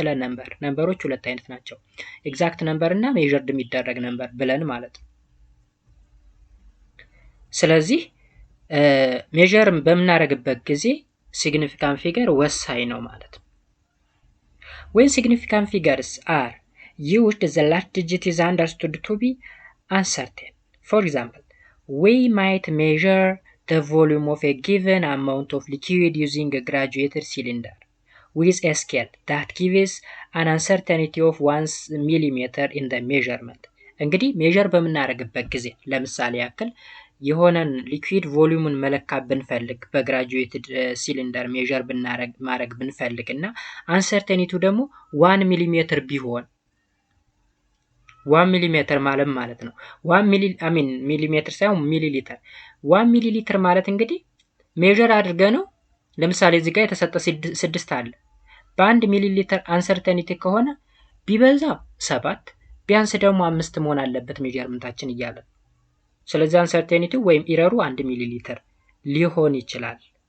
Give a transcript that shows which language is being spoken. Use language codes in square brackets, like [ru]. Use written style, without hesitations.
[am] ስለ ነምበር። ነምበሮች ሁለት አይነት ናቸው፣ ኤግዛክት ነምበር እና ሜዠርድ የሚደረግ ነምበር ብለን ማለት ነው። ስለዚህ ሜዠር በምናደርግበት ጊዜ ሲግኒፊካንት ፊገር ወሳኝ ነው ማለት ነው። [en] when significant figures are used, the last digit is understood to be uncertain. For example, we might measure the volume of a given amount of liquid using a graduated cylinder with a scale that gives an uncertainty of 1 millimeter in the measurement. [am] እንግዲህ ሜዠር በምናደርግበት ጊዜ ለምሳሌ ያክል የሆነን ሊኩዊድ ቮሊዩምን መለካት ብንፈልግ በግራጁዌትድ ሲሊንደር ሜዠር ማድረግ ብንፈልግና አንሰርቴኒቲው ደግሞ 1 ሚሊሜትር ቢሆን 1 ሚሊሜትር ማለት ነው 1 ሚሊሜትር ሳይሆን ሚሊ ሊትር 1 ሚሊ ሊትር ማለት እንግዲህ ሜዠር አድርገ ነው። ለምሳሌ እዚህ ጋር የተሰጠ 6 አለ። በ1 ሚሊ ሊትር አንሰርቴኒቲ ከሆነ ቢበዛ 7 ቢያንስ ደግሞ 5 መሆን አለበት ሜዠርመንታችን እያለ። ስለዚህ አንሰርቴኒቲ ወይም ኢረሩ 1 ሚሊ ሊትር ሊሆን ይችላል